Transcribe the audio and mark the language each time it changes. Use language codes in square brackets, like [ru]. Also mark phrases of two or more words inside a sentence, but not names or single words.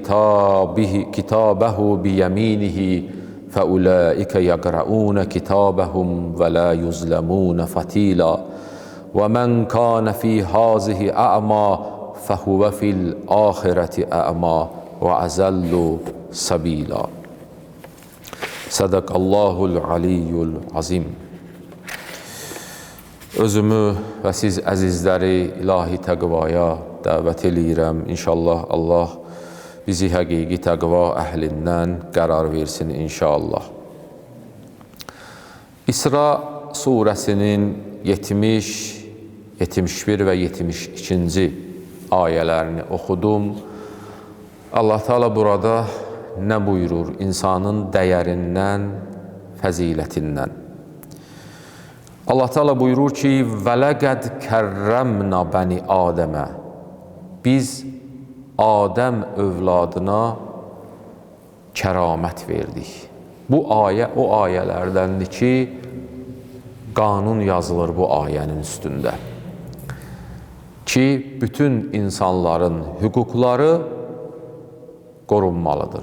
[ar] كتابه بيمينه فأولئك يقرؤون كتابهم ولا يظلمون فتيلا ومن كان في هذه أعمى فهو في الآخرة أعمى وأضل سبيلا. صدق الله العلي العظيم. [az] Özümü və siz əzizləri ilahi təqvaya dəvət eləyirəm. İnşallah Allah bizi həqiqi təqva əhlindən qərar versin inşallah. İsra surəsinin 70, 71 və 72-ci ayələrini oxudum. Allah Teala burada nə buyurur? İnsanın dəyərindən, fəzilətindən. Allah Teala buyurur ki, [ar] وَلَقَدْ كَرَّمْنَا بَنِي آدَمَ [az] Biz Adəm övladına kəramət verdik. Bu ayə o ayələrdəndir ki, qanun yazılır bu ayənin üstündə. Ki, bütün insanların hüquqları qorunmalıdır.